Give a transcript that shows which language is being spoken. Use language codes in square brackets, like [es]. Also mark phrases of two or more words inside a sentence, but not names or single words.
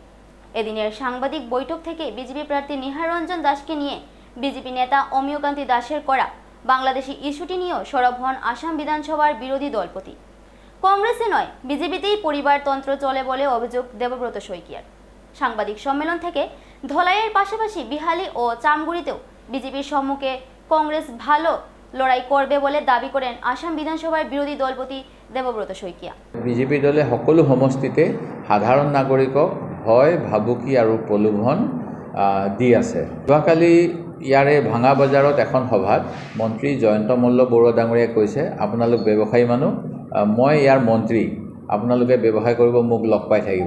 [bn] এদিনের সাংবাদিক বৈঠক থেকে বিজেপি প্রার্থী নিহার রঞ্জন দাসকে নিয়ে বিজেপি নেতা অমিয়কান্তি দাসের করা বাংলাদেশি ইস্যুটি নিয়েও সরব হন আসাম বিধানসভার বিরোধী দলপতি। কংগ্রেসে নয়, বিজেপিতেই পরিবারতন্ত্র চলে বলে অভিযোগ দেবব্রত শইকিয়ার। সাংবাদিক সম্মেলন থেকে ধলাইয়ের পাশাপাশি বিহালি ও চামগুড়িতেও বিজেপির সম্মুখে কংগ্রেস ভালো লড়াই করবে বলে দাবি করেন আসাম বিধানসভার বিরোধী দলপতি দেবব্রত শইকীয়া। [as] বিজেপি দলে সকলো সমষ্টিতে সাধাৰণ নাগৰিকক ভয় ভাবুকি আৰু প্ৰলোভন দি আছে। যোৱাকালি ইয়াৰে ভাঙা বজাৰত এখন সভাত মন্ত্ৰী জয়ন্ত মল্ল বৰুৱা ডাঙৰীয়াই কৈছে, আপোনালোক ব্যৱসায়ী মানুহ, মই ইয়াৰ মন্ত্ৰী, আপোনালোকে ব্যৱসায় কৰিব, মোক লগ পাই থাকিব।